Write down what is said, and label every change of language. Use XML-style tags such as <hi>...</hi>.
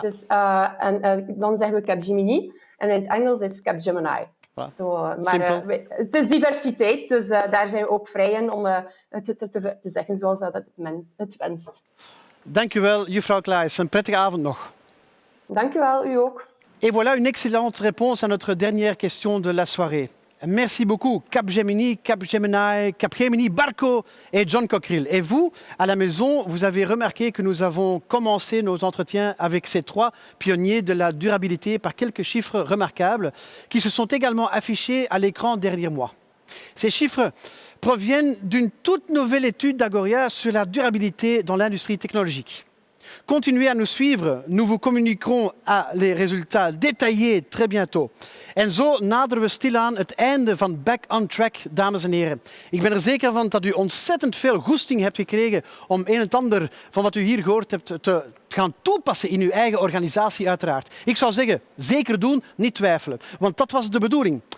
<nl>Dus, dan zeggen we Capgemini. En in het Engels is Capgemini. Voilà. Maar het is diversiteit, dus daar zijn we ook vrij in om het te zeggen zoals dat het wenst. Dank u wel, juffrouw Klaes. Een prettige avond nog. Dank u wel, u ook.</nl> <fr>Et voilà une excellente réponse à notre dernière question de la soirée. Merci beaucoup, Capgemini, Capgemini, Capgemini, Barco et John Cockerill. Et vous, à la maison, vous avez remarqué que nous avons commencé nos entretiens avec ces 3 pionniers de la durabilité par quelques chiffres remarquables qui se sont également affichés à l'écran derrière moi. Ces chiffres proviennent d'une toute nouvelle étude d'Agoria sur la durabilité dans l'industrie technologique. Continuez à nous suivre, nous vous communiquerons les résultats détaillés très bientôt.</fr> <nl>En zo naderen we stilaan het einde van Back on Track, dames en heren. Ik ben er zeker van dat u ontzettend veel goesting hebt gekregen om een en het ander van wat u hier gehoord hebt te gaan toepassen in uw eigen organisatie uiteraard. Ik zou zeggen, zeker doen, niet twijfelen. Want dat was de bedoeling.</nl>